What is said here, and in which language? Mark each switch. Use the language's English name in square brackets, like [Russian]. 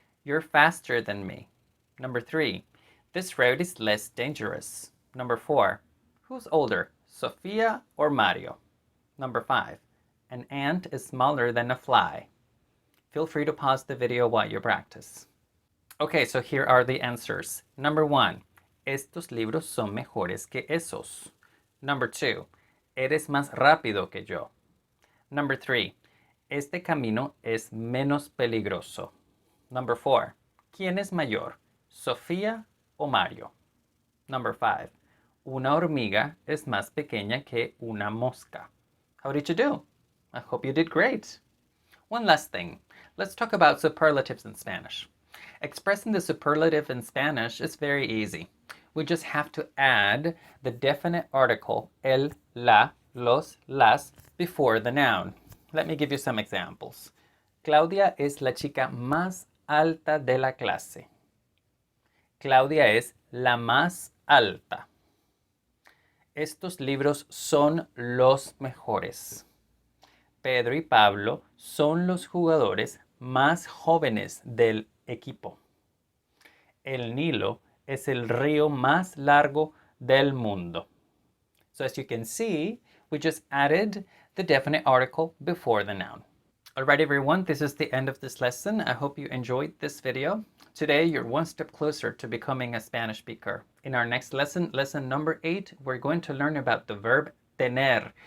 [English] You're faster than me. Number 3. This road is less dangerous. Number 4. Who's older, Sofia or Mario? Number 5. An ant is smaller than a fly. Feel free to pause the video while you practice. Okay, so here are the answers. Number 1. [Spanish] Estos libros son mejores que esos. [English] Number 2. [Spanish] Eres más rápido que yo. [English] Number 3. [Spanish] Este camino es menos peligroso. [English] Number 4. [Spanish] ¿Quién es mayor, Sofía o Mario? [English] Number 5. [Spanish] Una hormiga es más pequeña que una mosca. [English] How did you do? I hope you did great. One last thing. Let's talk about superlatives in Spanish. Expressing the superlative in Spanish is very easy. We just have to add the definite article el, la, los, las before the noun. Let me give you some examples. [Spanish] Claudia es la chica más alta de la clase. Claudia es la más alta. Estos libros son los mejores. Pedro y Pablo son los jugadores más jóvenes del equipo. El Nilo es el río más largo del mundo. [English] So as you can see, we just added the definite article before the noun. Alright everyone, this is the end of this lesson. I hope you enjoyed this video. Today you're one step closer to becoming a Spanish speaker. In our next lesson, lesson number 8, we're going to learn about the verb tener.